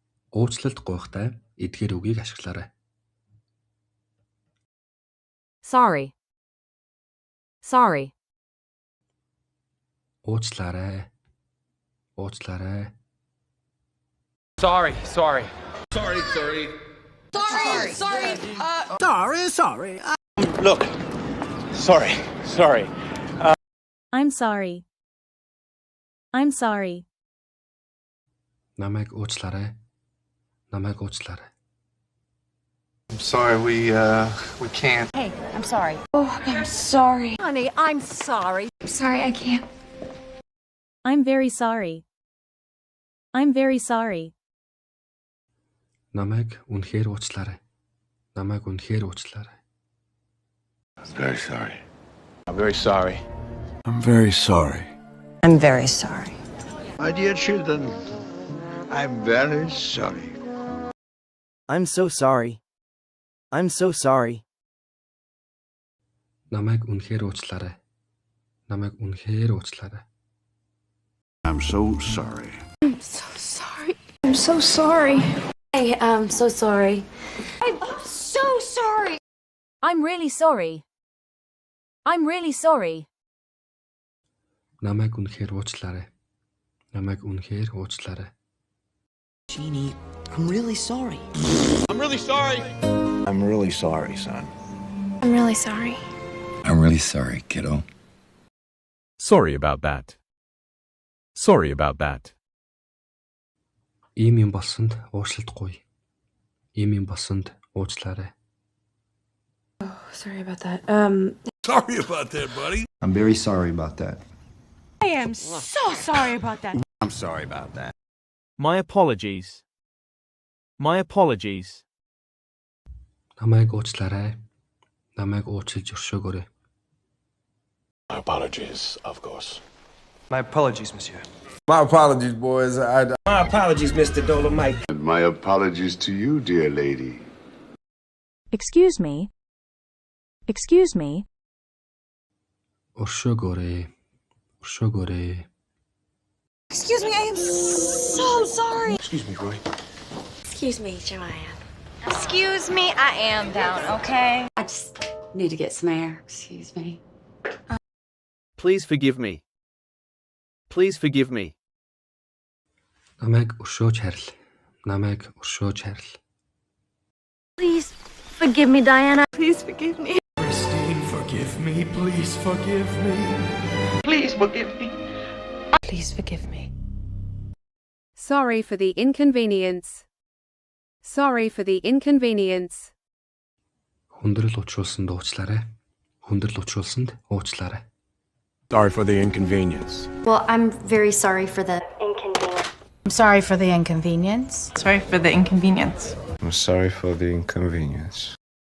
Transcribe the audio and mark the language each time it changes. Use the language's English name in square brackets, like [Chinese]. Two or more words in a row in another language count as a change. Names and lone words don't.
[Mongolian] Уучлалт гуйхтай эдгээр үгийг ашиглаарай. [English] Sorry. Sorry. [Mongolian] Уучлаарай. Уучлаарай. [English] Sorry. Sorry. Look. Sorry. I'm sorry. I'm sorry. [Mongolian] Намайг уучлаарай. Намайг уучлаарай. [English] I'm sorry, we can't. Hey, I'm sorry. Oh, I'm sorry. Honey, I'm sorry. I'm sorry, I can't. I'm very sorry. I'm very sorry. [Mongolian] Намайг үнэхээр уучлаарай. Намайг үнэхээр уучлаарай. [English] I'm very sorry. I'm very sorry. I'm very sorry. I'm very sorry. My dear children, I'm very sorry. I'm so sorry. I'm so sorry. [Mongolian] Намайг үнэхээр уучлаарай. Намайг үнэхээр уучлаарай. [English] I'm so sorry. I'm so sorry. I'm so sorry. Hey, I'm so sorry. I'm so sorry. I'm really sorry. I'm really sorry. [Mongolian] Намайг үнэхээр уучлаарай. Намайг үнэхээр уучлаарай. [English] Jeannie, I'm really sorry. I'm really sorry. I'm really sorry, son. I'm really sorry. I'm really sorry, kiddo. Sorry about that. Sorry about that. [Mongolian] Ийм юм болсонд уушлалтгүй. Ийм юм болсонд уучлаарай. [English] Sorry about that. Sorry about that, buddy. I'm very sorry about that. I am so sorry about that. I'm sorry about that. My apologies. My apologies. [Mongolian] Намайг уучлаарай. Намайг уучлж өршөөгөөрэй. [English] My apologies, of course. My apologies, monsieur. My apologies, boys. My apologies, Mr. Dolomite. And my apologies to you, dear lady. Excuse me. Excuse me. [Mongolian] Өршөөгөөрэй. Өршөөгөөрэй. [English] Excuse me, I am so sorry. Excuse me, Roy. Excuse me, Joanne. Excuse me, I am down, okay? I just need to get some air. Excuse me. Please forgive me. Please forgive me. [Mongolian] Намайг өршөөж харил. Намайг өршөөж харил. [English] Please forgive me, Diana. Please forgive me. Christine, forgive me. Please forgive me. Please forgive me. Please forgive me. Sorry for the inconvenience. Sorry for the inconvenience. [Mongolian] Хүндрэл учруулсанд уучлаарай. Хүндрэл учруулсанд уучлаарай. [English] Sorry for the inconvenience. Well, I'm very sorry for the inconvenience. I'm sorry for the inconvenience. Sorry for the inconvenience. I'm sorry for the inconvenience.